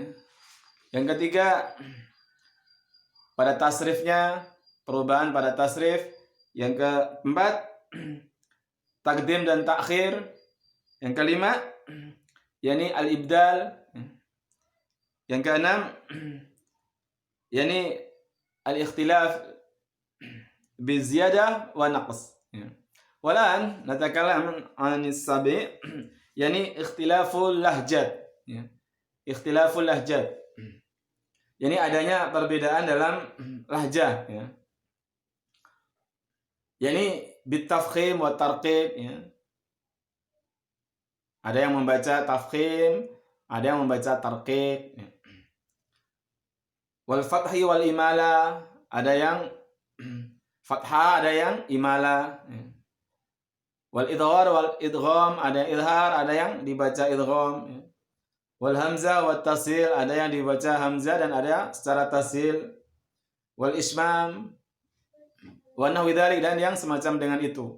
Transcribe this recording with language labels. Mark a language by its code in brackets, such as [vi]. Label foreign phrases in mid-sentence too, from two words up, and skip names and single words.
[id] Yang ketiga, pada tasrifnya, perubahan pada tasrif. Yang keempat, takdim dan takhir. Yang kelima, yakni al-ibdal. Yang keenam, yakni [ar] الاختلاف بالزيادة والنقص. والآن نتكلم عن السبع يعني اختلاف اللهجات اختلاف اللهجات يعني [id] adanya perbedaan dalam lahjah, [ar] يعني بالتفخيم والترقيق, [id] ada yang membaca tafkhim, ada yang membaca tarqiq, [ar] والفتح والإمالة, [id] ada yang fathah, ada yang imala, [ar] والإظهار والإدغام, [id] ada yang idhar, ada yang dibaca idgham, [ar] والهمز والتسهيل, [id] ada yang dibaca hamzah dan ada secara tasil, [ar] والإشمام ونحو ذلك, [id] dan yang semacam dengan itu.